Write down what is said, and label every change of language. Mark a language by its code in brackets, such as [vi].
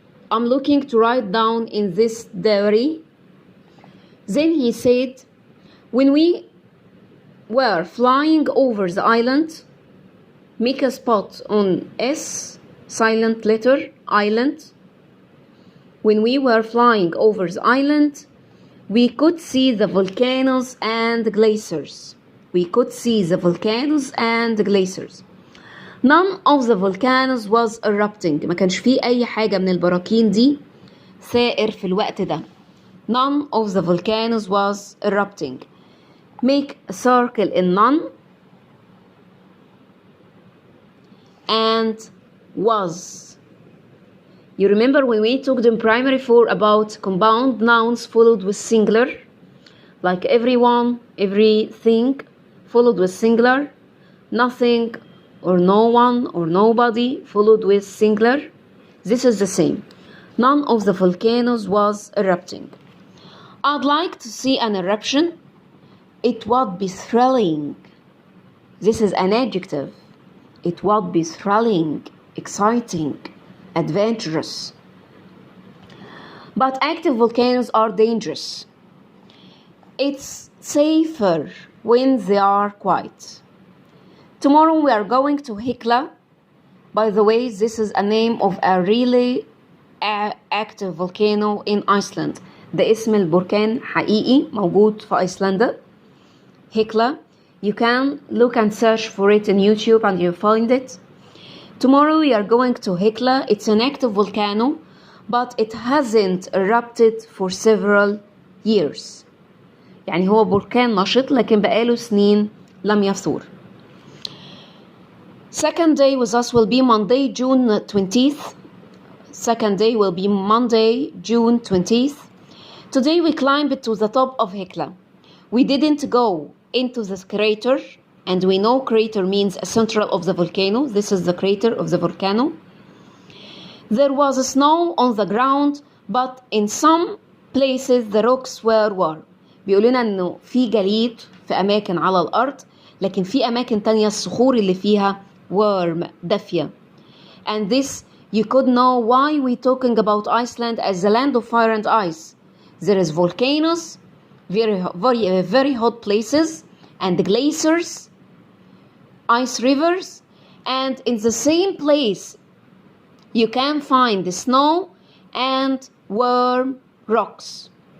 [en] I'm looking to write down in this diary. Then he said, when we were flying over the island, make a spot on S, silent letter, island. When we were flying over the island, we could see the volcanoes and glaciers. We could see the volcanoes and glaciers. None of the volcanoes was erupting. [ar] ما كانش فيه أي حاجة من البراكين دي ثائر في الوقت ده. [en] None of the volcanoes was erupting. Make a circle in none and was. You remember when we talked in primary 4 about compound nouns followed with singular, like everyone, everything followed with singular, nothing or no one or nobody followed with singular. This is the same. None of the volcanoes was erupting. I'd like to see an eruption. It would be thrilling. This is an adjective. It would be thrilling, exciting, adventurous. But active volcanoes are dangerous. It's safer when they are quiet. Tomorrow we are going to Hekla. By the way, this is a name of a really active volcano in Iceland. [ar] ده اسم البركان حقيقي موجود في أيسلندا. [en] Hekla. You can look and search for it in YouTube and you'll find it. Tomorrow we are going to Hekla. It's an active volcano, but it hasn't erupted for several years. [ar] يعني هو بركان نشط لكن بقاله سنين لم يثور. [en] Second day with us will be Monday, June 20th. Second day will be Monday, June 20th. Today we climbed to the top of Hekla. We didn't go into the crater, and we know crater means a central of the volcano. This is the crater of the volcano. There was snow on the ground, but in some places the rocks were warm. [ar] بيقول لنا انه في جليد في اماكن على الارض، لكن في اماكن تانية الصخور اللي فيها warm دافية. [en] And this you could know why we talking about Iceland as the land of fire and ice. There is volcanoes, very hot places, and glaciers, ice rivers, and in the same place you can find the snow and warm rocks.